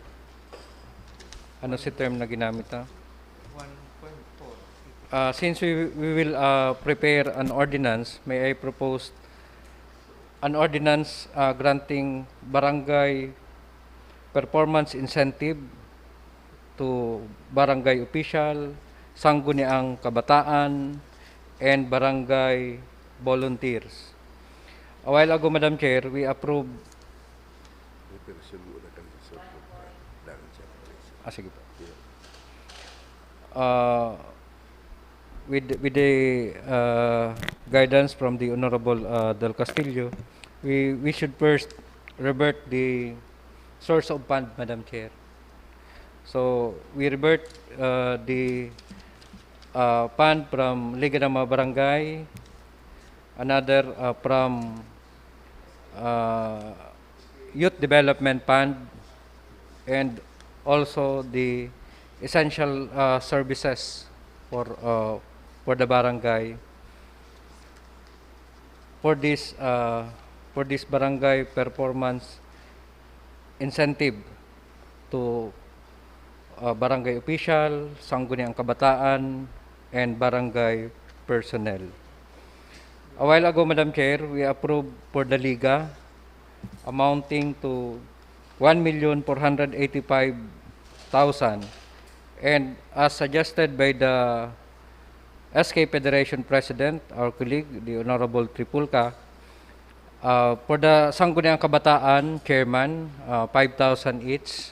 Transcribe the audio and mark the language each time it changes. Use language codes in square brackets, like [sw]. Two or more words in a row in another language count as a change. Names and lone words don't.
[tl] Ano si term na ginamit na? [en] Since we will prepare an ordinance, may I propose an ordinance granting barangay performance incentive to barangay official, sangguniang kabataan, and barangay volunteers. A while ago, Madam Chair, we approved. [tl] Sige po. [en] With the guidance from the Honorable Del Castillo, we should first revert the source of fund, Madam Chair. So we revert the fund from Liga ng mga Barangay, another from Youth Development Fund, and also the essential services for the barangay. For this barangay performance incentive to barangay official, sangguniang kabataan, and barangay personnel. A while ago, Madam Chair, we approved for the Liga amounting to 1,485,000, and as suggested by the SK Federation President, our colleague, the Honorable Tripulca, for the Sangguniang Kabataan Chairman, 5,000 each.